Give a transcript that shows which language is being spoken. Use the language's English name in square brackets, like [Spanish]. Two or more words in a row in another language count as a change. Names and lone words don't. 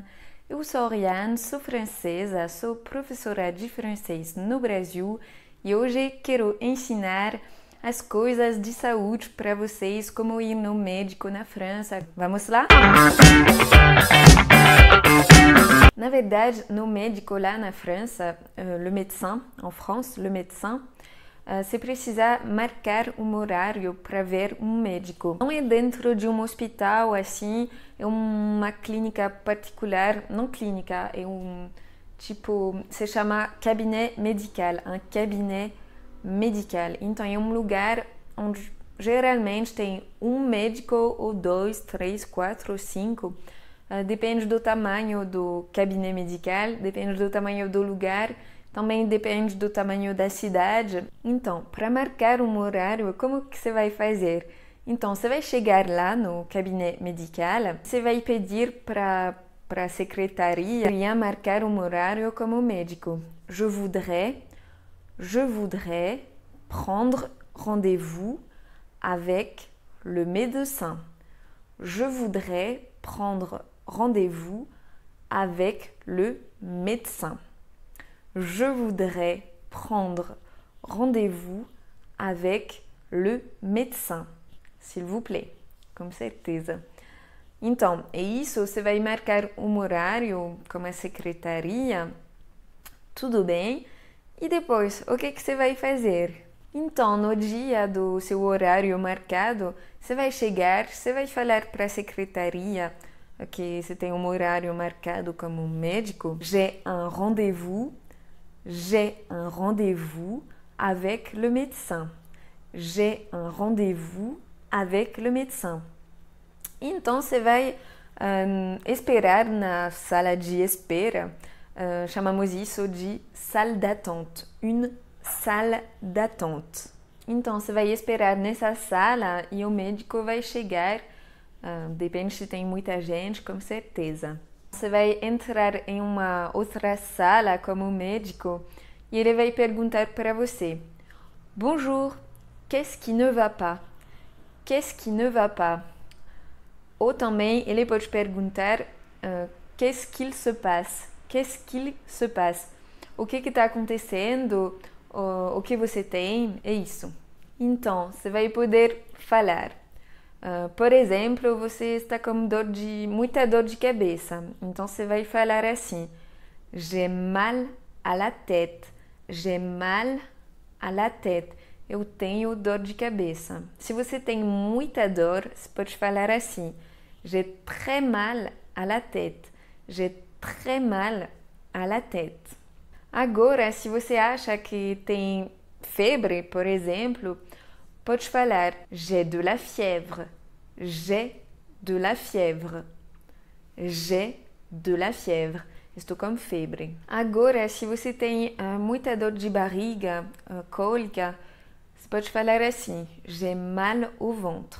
[Portuguese] Eu sou Oriane, sou francesa, sou professora de francês no Brasil e hoje quero ensinar as coisas de saúde para vocês, como ir no médico na França. Vamos lá? Na verdade, no médico lá na França, [French] le médecin, en France, le médecin, [Portuguese] você precisa marcar um horário para ver um médico. Não é dentro de um hospital assim, é uma clínica particular, não clínica, é se chama [French] cabinet médical, [Portuguese] um [French] cabinet médical. [Portuguese] Então é um lugar onde geralmente tem um médico ou dois, três, quatro, cinco. Depende do tamanho do [French] cabinet médical, [Portuguese] depende do tamanho do lugar. Também depende do tamanho da cidade. Então, para marcar um horário, como que você vai fazer? Então, você vai chegar lá no [French] cabinet médical, [Portuguese] você vai pedir para a secretaria marcar um horário como médico. [French] Je voudrais prendre rendez-vous avec le médecin. Je voudrais prendre rendez-vous avec le médecin. Je voudrais prendre rendez-vous avec le médecin. S'il vous plaît. [Portuguese] Com certeza. Então, é isso. Você vai marcar um horário com a secretaria. Tudo bem. E depois, o que você vai fazer? Então, no dia do seu horário marcado, você vai chegar, você vai falar para a secretaria que você tem um horário marcado como médico. [French] J'ai un rendez-vous avec le médecin. J'ai un rendez-vous avec le médecin. [Portuguese] Então, você vai esperar na sala de espera. Chamamos isso de [French] salle d'attente. Une salle d'attente. [Portuguese] Então, você vai esperar nessa sala e o médico vai chegar. Depende se tem muita gente, com certeza. Você vai entrar em uma outra sala como médico e ele vai perguntar para você: [French] Bonjour, qu'est-ce qui ne va pas? Qu'est-ce qui ne va pas? [Portuguese] Ou também ele pode perguntar [French] qu'est-ce qu'il se passe? Qu'est-ce qu'il se passe? [Portuguese] O que está acontecendo? O que você tem? É isso. Então, você vai poder falar. Por exemplo, você está com muita dor de cabeça. Então, você vai falar assim: [French] J'ai mal à la tête. J'ai mal à la tête. [Portuguese] Eu tenho dor de cabeça. Se você tem muita dor, você pode falar assim: [French] J'ai très mal à la tête. J'ai très mal à la tête. [Portuguese] Agora, se você acha que tem febre, por exemplo, pode falar [French] j'ai de la fièvre. J'ai de la fièvre. J'ai de la fièvre. [Portuguese] Estou com febre. Agora, se você tem muita dor de barriga, cólica, você pode falar assim: [French] j'ai mal au ventre.